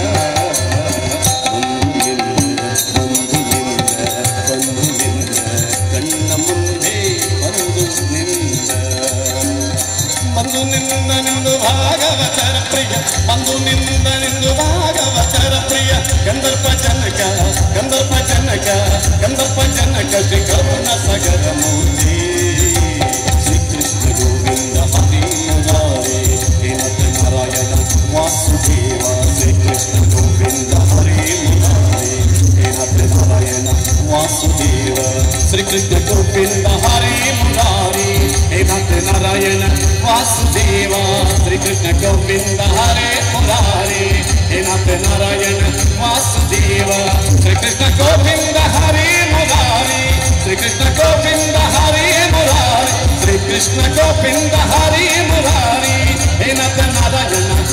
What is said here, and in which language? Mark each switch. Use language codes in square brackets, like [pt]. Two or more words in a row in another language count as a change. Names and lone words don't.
[kn] ಕಣ್ಣ ಮುಂದೆ ಬಂದು ನಿಂದು ಭಾಗವತರ ಪ್ರಿಯ ಬಂದು ನಿಂದು ಭಾಗವತರ ಪ್ರಿಯ ಗಂಧರ್ಪ ಜನಕ ಶ್ರೀ ಕರುಣ ಸಾಗರ ಮೂರ್ತಿ ಶ್ರೀ ಕೃಷ್ಣ [sa] ಗೋವಿಂದ ಹರಿ ಮುರಾರಿ ನಾರಾಯಣ ವಾಸುದೇವ ಶ್ರೀ ಕೃಷ್ಣ ಗೋವಿಂದ ಹರಿ ಮುರಾರಿ ನಾರಾಯಣ ವಾಸುದೇವ ಶ್ರೀ ಕೃಷ್ಣ ಗೋವಿಂದ ಹರಿ ಮುರಾರಿ ನಾರಾಯಣ ವಾಸುದೇವ ಶ್ರೀ ಕೃಷ್ಣ ಗೋವಿಂದ ಹರೇ ಮುರಾರಿ ನಾರಾಯಣ ವಾಸುದೇವ ಶ್ರೀ ಕೃಷ್ಣ ಗೋವಿಂದ ಹರೇ ಮುರಾರಿ ಶ್ರೀ ಕೃಷ್ಣ ಗೋವಿಂದ ಹರೇ ಮುರಾರಿ ಶ್ರೀ ಕೃಷ್ಣ ಗೋವಿಂದ ಹರೇ ಮುರಾರಿ ನಾರಾಯಣ